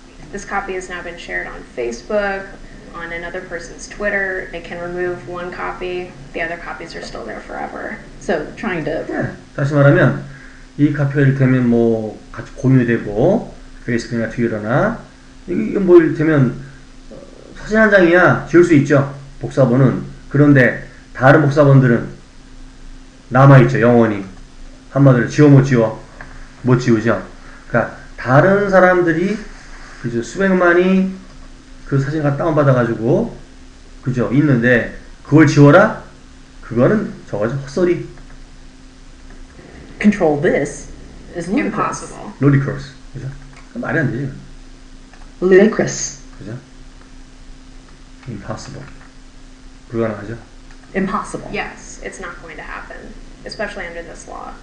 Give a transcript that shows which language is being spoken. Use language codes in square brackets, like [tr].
[en] This copy has now been shared on Facebook, on another person's Twitter. They can remove one copy. The other copies are still there forever. So trying to [ko] 다시 말하면 이 카피가 이를테면 뭐 같이 공유되고 페이스북이나 트위터나 이게 뭐 이를테면 사진 한 장이야 지울 수 있죠. 복사본은. 그런데 다른 복사본들은 남아있죠. 영원히. 한마디로 지워 못 지우죠. 그러니까 다른 사람들이 그죠 수백만이 그 사진을 갖다 다운받아가지고 그죠 있는데 그걸 지워라? 그거는 저거죠 헛소리. [en] control this is ludicrous. Impossible. [ko] ludicrous 그죠? 말이 안 되죠. [en] Ludicrous. [ko] 그죠? impossible 불가능하죠. [en] Impossible. Yes, it's not going to happen, especially under this law.